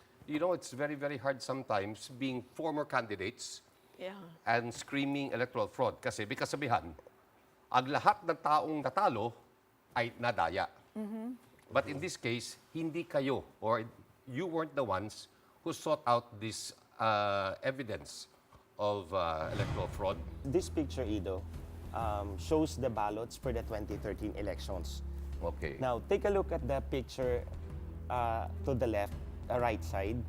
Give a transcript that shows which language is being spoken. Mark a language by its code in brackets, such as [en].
[en] You know, it's very, very hard sometimes being former candidates Yeah. and screaming electoral fraud. [tl] Kasi, kasabihan, ang lahat ng taong natalo ay nadaya. [en] But in this case, [tl] hindi kayo [en] or you weren't the ones who sought out this evidence of electoral fraud. This picture, Edo, shows the ballots for the 2013 elections. Okay. Now, take a look at the picture to the left, right side,